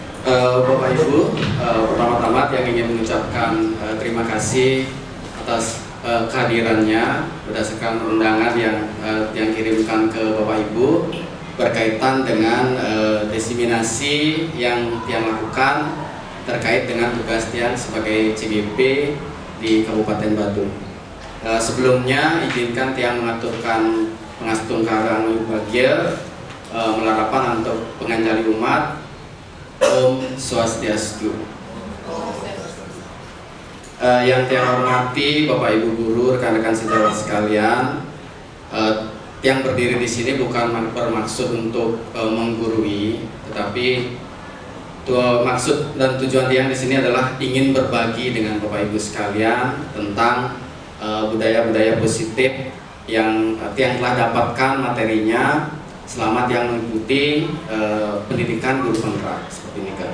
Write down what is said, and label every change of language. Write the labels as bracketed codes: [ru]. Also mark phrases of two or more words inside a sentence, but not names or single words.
[id] Bapak Ibu, pertama-tama yang ingin mengucapkan terima kasih atas kehadirannya berdasarkan undangan yang kirimkan ke Bapak Ibu berkaitan dengan diseminasi yang Tiang lakukan terkait dengan tugas Tiang sebagai CGP di Kabupaten Badung. Sebelumnya izinkan Tiang mengaturkan [ban] pengastung karang bagya melarapan [id] untuk penganjali umat. [ban] Om Swastiastu. [id] Yang Tiang hormati Bapak Ibu guru, rekan-rekan sejawat sekalian, Tiang berdiri di sini bukan bermaksud untuk menggurui, tetapi maksud dan tujuan Tiang di sini adalah ingin berbagi dengan Bapak Ibu sekalian tentang budaya-budaya positif yang Tiang telah dapatkan materinya selama Tiang mengikuti pendidikan guru penggerak seperti ini kan.